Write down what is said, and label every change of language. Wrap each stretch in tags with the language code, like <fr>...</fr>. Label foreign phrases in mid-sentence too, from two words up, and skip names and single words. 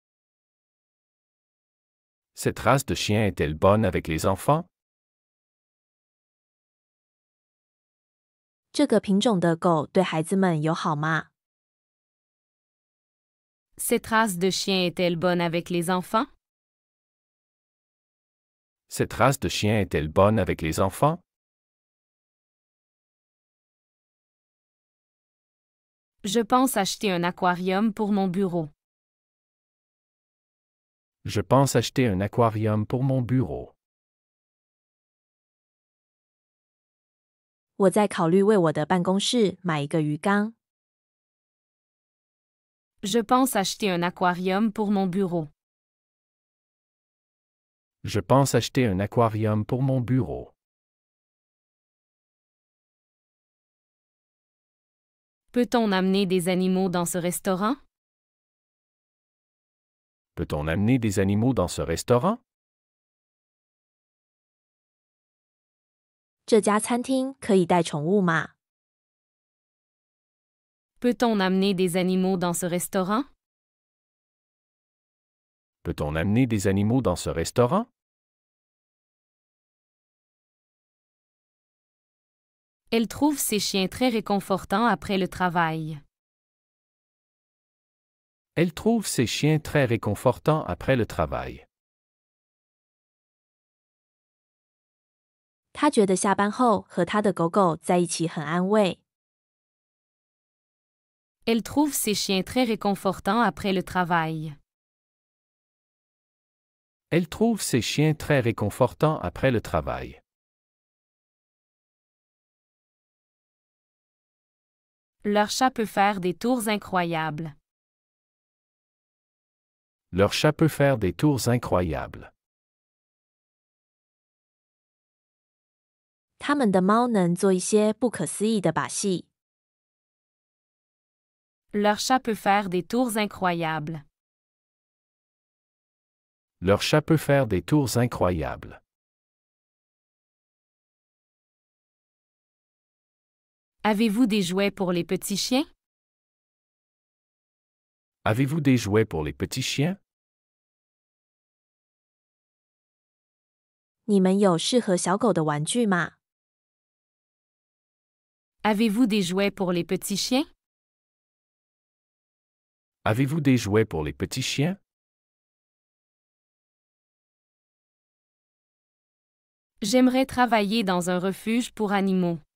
<fr>Cette race de chien est-elle bonne avec les enfants?</fr> <zh>这个品种的狗对孩子们友好吗？</zh> <fr>Cette race de chien est-elle bonne avec les enfants? Cette race de chien est-elle bonne avec les enfants? Je pense acheter un aquarium pour mon bureau. Je pense acheter un aquarium pour mon bureau.</fr> <zh>我在考虑为我的办公室买一个鱼缸。</zh> <fr>Je pense acheter un aquarium pour mon bureau. Je pense acheter un aquarium pour mon bureau. Peut-on amener des animaux dans ce restaurant? Peut-on amener des animaux dans ce restaurant?</fr> <zh>这家餐厅可以带宠物吗？</zh> <fr>Peut-on amener des animaux dans ce restaurant? Peut-on amener des animaux dans ce restaurant? Elle trouve ses chiens très réconfortants après le travail. Elle trouve ses chiens très réconfortants après le travail.</fr> <zh>他觉得下班后和他的狗狗在一起很安慰。</zh> <fr>Elle trouve ses chiens très réconfortants après le travail. Elle trouve ses chiens très réconfortants après le travail. Leur chat peut faire des tours incroyables. Leur chat peut faire des tours incroyables.</fr> <zh>他们的猫能做一些不可思议的把戏。</zh> <fr>Leur chat peut faire des tours incroyables. Leur chat peut faire des tours incroyables. Avez-vous des jouets pour les petits chiens? Avez-vous des jouets pour les petits chiens?</fr> <zh>你们有适合小狗的玩具吗？</zh> <fr>Avez-vous des jouets pour les petits chiens? Avez-vous des jouets pour les petits chiens? J'aimerais travailler dans un refuge pour animaux.</fr>